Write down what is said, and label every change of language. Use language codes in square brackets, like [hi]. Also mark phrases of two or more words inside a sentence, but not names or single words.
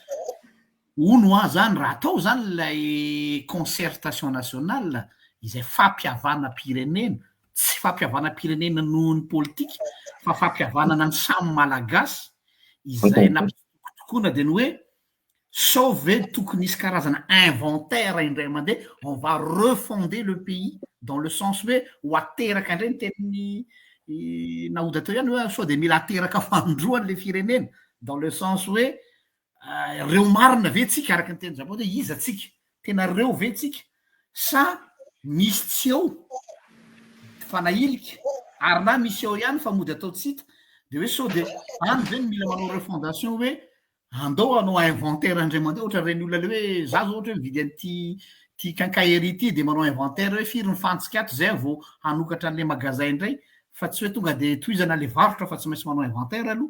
[mg] Ono zany raha atao zany ilay [fr] concertation nationale [mg] izay fampihavana pirenena, tsy fampihavana pirenena noho ny politika fa fampihavanana ny samy malagasy izay nampitokotokoana dia ny hoe sao ve tokony nisy karazana inventaire indray mandeha, [fr] on va refonder le pays dans le sens [mg] hoe ho ateraka indray ny tenin'ny Naoda teo ihany hoe sao dia mila ateraka fandroany le firenena [fr] dans le sens [mg] hoe reo marina ve tsika araka ny teny Japon hoe iza tsika tena reo ve tsika sa misy tsy eo fanahilika ary na misy eo ihany fa mody atao tsita dia hoe sao dia any ve mila manao refondation hoe andao anao inventaire indray mandeha ohatra reny olona le hoe za zao ohatra hoe mividy an'ity quincaillerie ity dia manao inventaire hoe firy ny fantsika ato zay vao hanokatra an'ilay magasin indray fa tsy hoe tonga dia tohizana le varotra fa tsy maintsy manao inventaire aloha.